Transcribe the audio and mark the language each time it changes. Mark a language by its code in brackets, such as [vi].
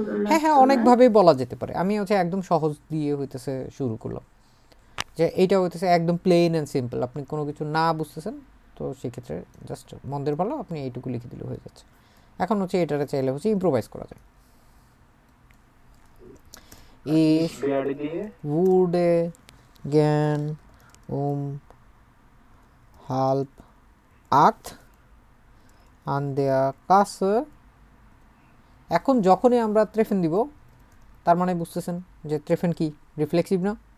[bn] হ্যাঁ হ্যাঁ অনেকভাবেই বলা যেতে পারে। আমি হচ্ছে একদম সহজ দিয়ে হইতেছে শুরু করলাম, যে এইটা হইতেছে একদম প্লেন অ্যান্ড সিম্পল। আপনি কোনো কিছু না বুঝতেছেন তো সেক্ষেত্রে জাস্ট মন্দের ভালো আপনি এইটুকু লিখে দিলে হয়ে যাচ্ছে। এখন হচ্ছে এটারে চাইলে হচ্ছে ইম্প্রোভাইজ করা যায়। [de] Ich würde gern halb 8 an der Kasse। [bn] এখন যখনই আমরা ট্রেফেন দিব, তার মানে বুঝতেছেন যে ট্রেফেন কি রিফ্লেক্সিভ না?